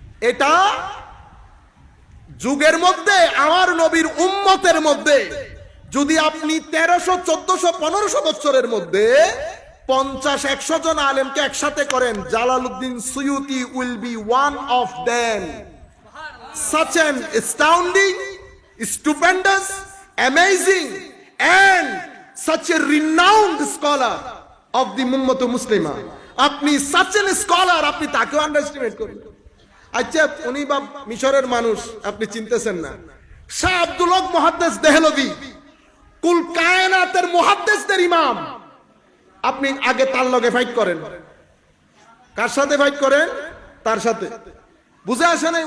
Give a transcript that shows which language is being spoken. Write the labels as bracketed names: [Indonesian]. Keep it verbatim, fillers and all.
[Bangla] এটা যুগের মধ্যে আমার নবীর উম্মতের মধ্যে যদি আপনি তেরোশো চোদ্দশো পনেরোশো বছরের মধ্যে পঞ্চাশ একশো জন আলেমকে একসাথে করেন, Jalaluddin Suyuti [English] Will be one of them. such an astounding, stupendous, amazing and such a renowned scholar of the ummah muslima. [Bangla] আপনি [English] such an scholar, [Bangla] আপনি তাকে আন্ডারস্টিমেট করেন। আচ্ছা, উনি বা মিশরের মানুষ, আপনি চিনতেছেন না। শাহ আব্দুল হক মুহাদ্দিস দেহলভী কুল কায়নাতের মুহাদ্দিসদের ইমাম, আপনি আগে তার লগে ফাইট করেন। কার সাথে ফাইট করেন? তার সাথে। বুঝে আসে নাই?